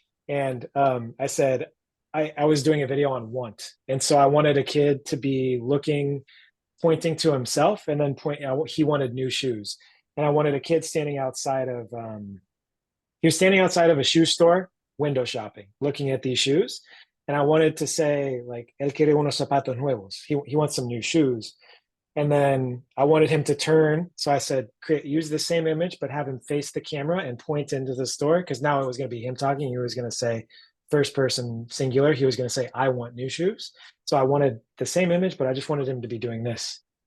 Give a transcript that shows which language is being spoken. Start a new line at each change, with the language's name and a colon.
English: And I said, I was doing a video on want. And so I wanted a kid to be looking, pointing to himself and then he wanted new shoes. And I wanted a kid standing outside of, he was standing outside of a shoe store, window shopping, looking at these shoes. And I wanted to say like,
Spanish: él quiere unos zapatos nuevos.
English: He wants some new shoes. And then I wanted him to turn. So I said, use the same image, but have him face the camera and point into the store. Because now it was going to be him talking. He was going to say first person singular. He was going to say, I want new shoes. So I wanted the same image, but I just wanted him to be doing this.